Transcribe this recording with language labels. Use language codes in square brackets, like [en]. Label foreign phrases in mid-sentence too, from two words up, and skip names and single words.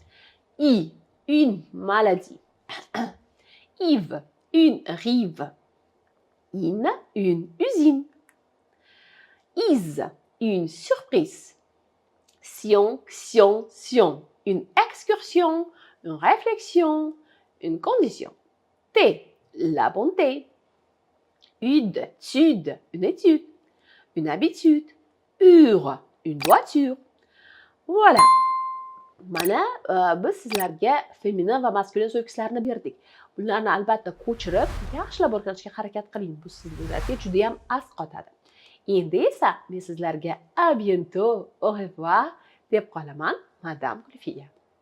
[fr] une maladie, Yves, une rive, une usine, is, une surprise, sion, une excursion, une réflexion, une condition, la bonté, tude, une étude, une habitude, une voiture. Voilà. [uz] Mana biz sizlarga feminin va maskulin suffixlarni berdik. Bularni albatta ko'chirib, yaxshilab o'rganishga harakat qiling. Bu sizlarga juda ham asqotadi. Endi esa men sizlarga [fr] à bientôt, au revoir [uz] deb qolaman, Madame Gulfiya.